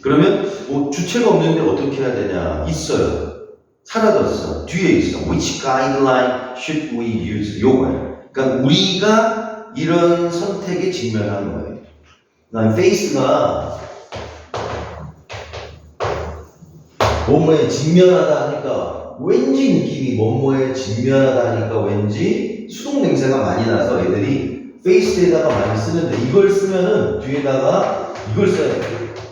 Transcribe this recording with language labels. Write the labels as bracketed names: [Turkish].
[Korean] 그러면 뭐 주체가 없는데 어떻게 해야 되냐? 있어요. 사라졌어. 뒤에 있어. [English] Which guideline should we use? [Korean] 요거예요. 그러니까 우리가 이런 선택에 직면한 거예요. 난 face가 뭐뭐에 직면하다 하니까 왠지 느낌이 뭐뭐에 직면하다 하니까 왠지 수동 냉세가 많이 나서 애들이 face에다가 많이 쓰는데 이걸 쓰면은 뒤에다가 이걸 써야 돼요.